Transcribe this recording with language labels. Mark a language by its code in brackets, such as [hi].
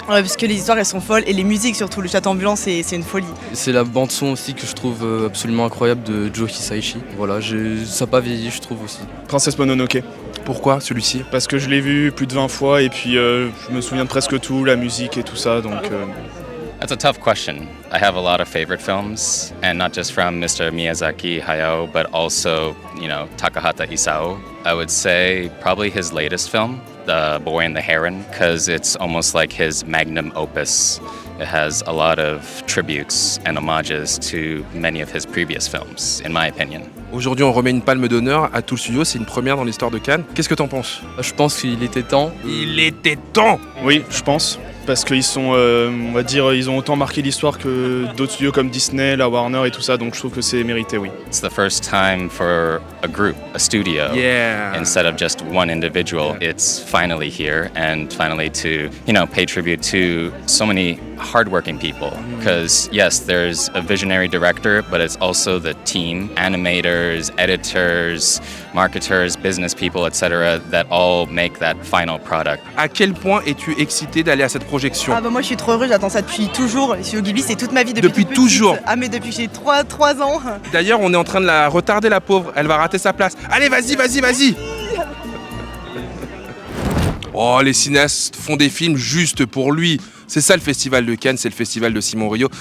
[fr] Parce que les histoires elles sont folles et les musiques surtout. Le Château ambulant c'est une folie. C'est la bande-son aussi que je trouve absolument incroyable de Joe Hisaishi. Voilà, ça n'a pas vieilli, je trouve aussi. Princesse Mononoke. Pourquoi celui-ci? Parce que je l'ai vu plus de 20 fois et puis je me souviens de presque tout, la musique et tout ça, donc... [en] That's a tough question. I have a lot of favorite films, and not just from Mr. Miyazaki Hayao, but also, Takahata Isao. I would say probably his latest film, The Boy and the Heron, because it's almost like his magnum opus. It has a lot of tributes and homages to many of his previous films, in my opinion. [fr] Aujourd'hui, on remet une palme d'honneur à tout le studio, c'est une première dans l'histoire de Cannes. Qu'est-ce que t'en penses? Je pense qu'il était temps. Il était temps! Oui, je pense. Parce qu'ils sont, on va dire, ils ont autant marqué l'histoire que d'autres studios comme Disney, la Warner et tout ça, donc je trouve que c'est mérité, oui. [en] It's the first time for a group, a studio, instead of just one individual. It's finally here and finally to, pay tribute to so many hardworking people. Because yes, there's a visionary director, but it's also the team, animators, editors, marketers, business people, etc., that all make that final product. [fr] À quel point es-tu excité d'aller à cette projection? Ah bah moi je suis trop heureuse, j'attends ça depuis toujours. Studio Ghibli c'est toute ma vie Depuis toute toujours? petite. Ah mais depuis que j'ai 3 ans. D'ailleurs, on est en train de la retarder la pauvre, elle va rater sa place. Allez, vas-y! Oh, les cinéastes font des films juste pour lui. C'est ça le festival de Cannes, c'est le festival de Simon Rio.